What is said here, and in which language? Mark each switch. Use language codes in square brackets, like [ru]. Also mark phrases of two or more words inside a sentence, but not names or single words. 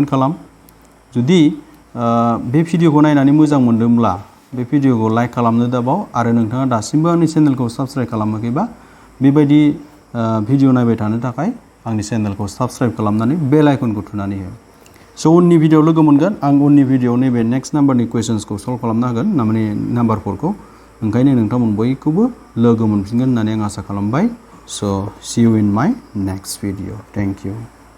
[brx] खालाम जुदि बे भिडिअखौ नायनानै मोजां मोनदोंब्ला बे भिडिअखौ लाइक खालामनो दाबाव आरो नोंथाङा दासिमबो आंनि चेनेलखौ साबस्क्राइब खालामाखैबा बेबायदि भिडिअ नायबाय थानो थाखाय आंनि चेनेलखौ साबस्क्राइब खालामनानै [en] bell iconखौ [brx] थुनानै हो स' उननि भिडिअ लोगो मोनगोन आं उननि भिडिअ नैबे [en] next numberनि questionsखौ [brx] सल्भ खालामनो हागोन माने नाम्बार 4खौ ओंखायनो नोंथांमोन बयखौबो लोगो मोनफिनगोन होननानै आं आसा खालामबाय स' [en] see you in my next video. Thank you.